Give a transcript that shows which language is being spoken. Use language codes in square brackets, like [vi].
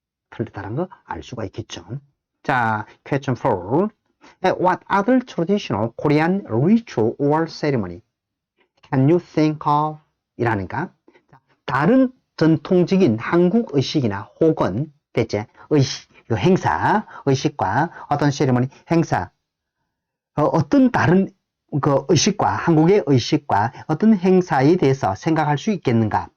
[ko] 틀렸다는 거 알 수가 있겠죠. [en] 자, question 4. What other traditional Korean ritual or ceremony? Can you think of? 이라니까. [ko] 다른 전통적인 한국 의식이나 혹은 대체 의식, 행사, 의식과 어떤 세리머니, 행사, 어떤 다른 그 의식과 한국의 의식과 어떤 행사에 대해서 생각할 수 있겠는가?